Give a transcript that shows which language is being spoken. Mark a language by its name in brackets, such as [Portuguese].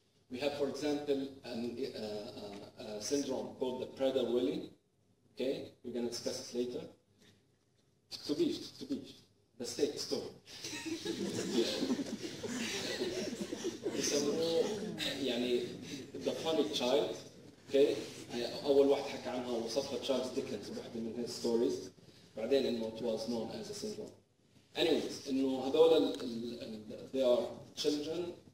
[English] We have, for example, a syndrome called the Prader-Willi. Okay, we're going to discuss it later. To be. The steak story. [Arabic] يسموه يعني [English] the funny child. [Arabic] Okay, أول واحد حكى عنها وصفها تشارلز ديكنز بواحدة من [English] his stories. [Arabic] بعدين إنه [English] it was known as a syndrome. Anyways, [Arabic] إنه هذول [English] they are children.